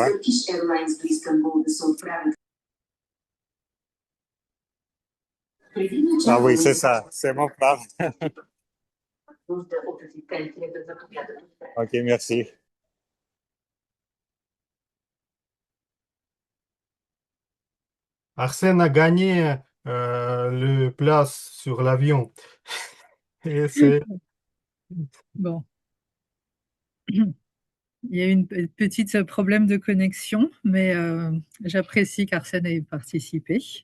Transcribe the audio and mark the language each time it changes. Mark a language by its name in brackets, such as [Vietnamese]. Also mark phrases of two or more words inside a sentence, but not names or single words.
[Bulgarian] Това е. Turkish Airlines до Истанбул да се отправят. Преди [French] Ah oui, [Bulgarian] началото [French] c'est ça. C'est mon frère. [Bulgarian] нужда от асистенция да заповядат отпред. [French] Ok, merci. Arsène a gagné le place sur l'avion. Et c'est Bon. Il y a eu une petite problème de connexion, mais j'apprécie qu'Arsène ait participé.